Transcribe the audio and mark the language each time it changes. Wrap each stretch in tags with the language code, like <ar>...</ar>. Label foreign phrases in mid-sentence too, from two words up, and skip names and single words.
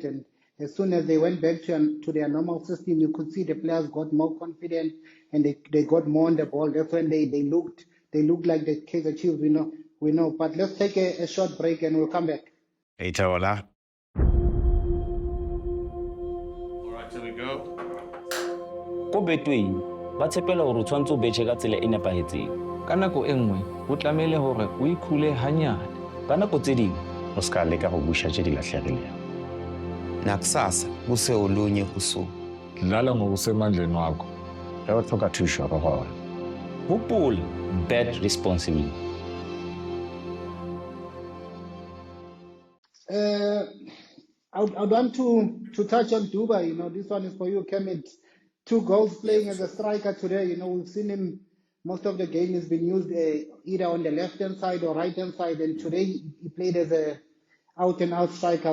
<en>And as soon as they went back to their normal system, you could see the players got more confident and they got more on the ball. That's when they looked like the Kaizer Chiefs. We know. But let's take a short break and we'll come back. Itaola. All right, here we go.</en> <st>Ko Betway ba tshepela hore o tshwantse o betjhe ka tsela e nepahetseng. Ka nako e nngwe ho tlamehile hore o ikhule hanyane. Ka nako tse ding</st> <nso>O ska leka go busha tše di lahlegilego.</nso> <zu>Nakusasa kuse olunye usuku. Dlala ngokusemandleni wakho.</zu> <nso>Ge o tlhoka thušo re gona. hopola,</nso> <en>bet responsibly. I'd want to touch on Duba. You know, this one is for you, Kermit. 2 goals playing as a striker today. You know, we've seen him, most of the game has been used either on the left-hand side or right-hand side, and today he played as a out-and-out striker.</en>